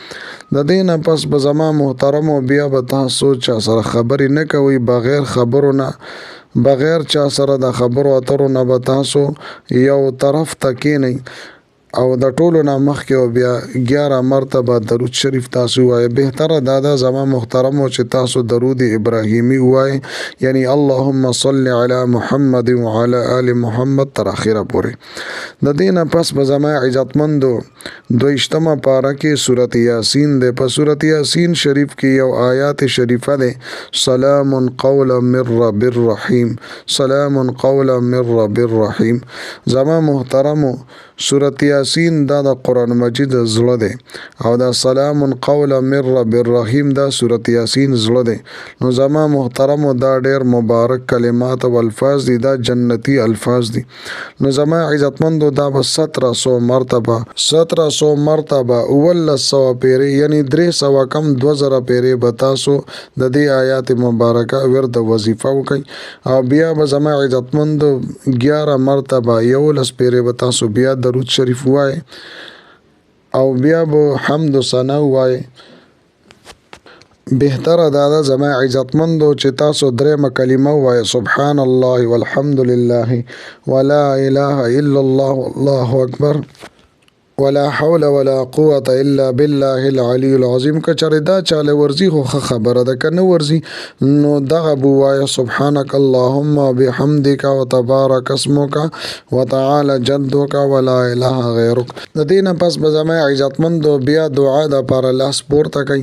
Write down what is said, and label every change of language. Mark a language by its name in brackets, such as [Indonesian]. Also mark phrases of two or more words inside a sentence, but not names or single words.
[Pashto] د دې نه پس به زما محترمو بیا به تاسو چا سره خبرې نه کوئ، بغیر خبرو نه، بغیر چا سره د خبرو اترو نه به تاسو یو طرف ته کینئ او د ټولو نه مخکې بیا 11 مرتبه درود شریف تاسو وایئ. بهتره دا ده زما محترمو چې تاسو درود ابراهیمی وایئ، یعنی [Arabic] اللهم صل علی محمد وعلى آل محمد [Pashto] تر اخره پورې. د دې نه پس به زما عزتمندو 22مه پاره کې سورت یاسین ده. په سورت یاسین شریف کې یو آیات شریفه ده، [Arabic] سلام قولا من رب الرحیم، سلام قولا من رب الرحیم. [Pashto] زما محترمو سورت یاسین دا د قرآن مجید زړه دی او دا [Arabic] سلام قولا من رب الرحیم [Pashto] دا سورت یاسین زړه دی. نو زما محترمو دا ډیر مبارک کلمات او الفاظ دي، دا جنتی الفاظ دي. نو زما عزتمندو دا به 1700 مرتبه 1700 مرتبه 1900 پیری یعنی 300 کم 2000 پیری به تاسو د دې آیات مبارکه ورته وظیفه وکئ. او بیا به زما عزتمندو 11 مرتبه 11 پیری به تاسو بیا درود شریف وای او بیا به حمد و ثنا وای. بهتره دا ده زما عزتمندو چې تاسو 3 کلمه وای، [Arabic] سبحان الله والحمد لله ولا اله الا الله والله اکبر ولا حول ولا قوة الا بالله العلی العظیم. [Pashto] که چېرې دا چاله ورزي خو خبره ده، که نه ورزي نو دغه به ووایه [Arabic] سبحانک اللهم بحمدک وتبارک اسمک وتعالی جدک ولا اله غیرک. [Pashto] د دې نه پس به زما عزتمندو بیا دعا دپاره لاس پورته کوي.